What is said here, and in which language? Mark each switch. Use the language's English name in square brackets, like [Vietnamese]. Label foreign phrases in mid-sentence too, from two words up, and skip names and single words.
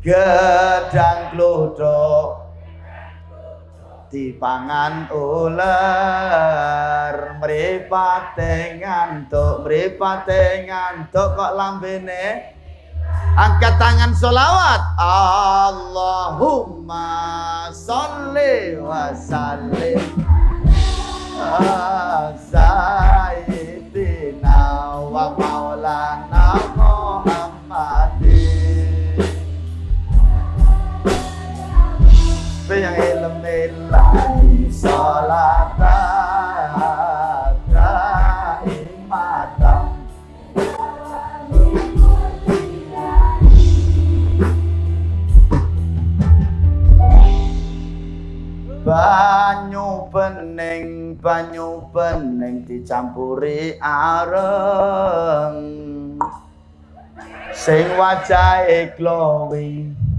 [Javanese] Gedang klodhok dipangan ular, mripate ngantuk kok lambene angkat tangan sholawat. [Arabic] اللهم صل وسلم سيدنا ومولانا محمد yang علم الله صلاة دائمة. [Javanese] Banyu bening dicampuri areng sing wajahe glowing.